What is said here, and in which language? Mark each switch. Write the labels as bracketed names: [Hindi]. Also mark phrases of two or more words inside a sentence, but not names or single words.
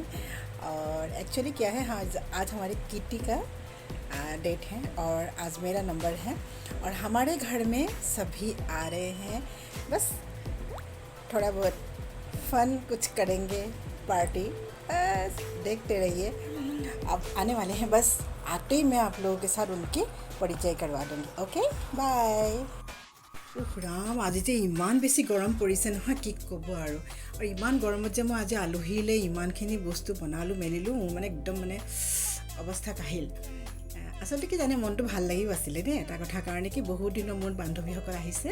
[Hindi] और एक्चुअली क्या है, हाँ आज हमारी किटी का डेट है और आज मेरा नंबर है और हमारे घर में सभी आ रहे हैं। बस थोड़ा बहुत फन कुछ करेंगे, पार्टी, बस देखते रहिए। अब आने वाले हैं, बस आते ही मैं आप लोगों के साथ उनके परिचय करवा दूँगी। ओके बाय। [Assamese] উফ ৰাম, আজি যে ইমান বেছি গৰম পৰিছে নহয়, কি ক'ব আৰু ইমান গৰমত যে মই আজি আলহীলৈ ইমানখিনি বস্তু বনালোঁ মেলিলোঁ, মোৰ মানে একদম অৱস্থা কাহিল। আচলতে কি জানে, মনটো ভাল লাগিও আছিলে দেই এটা কথা কাৰণে, কি বহুত দিনৰ মূৰত বান্ধৱীসকল আহিছে।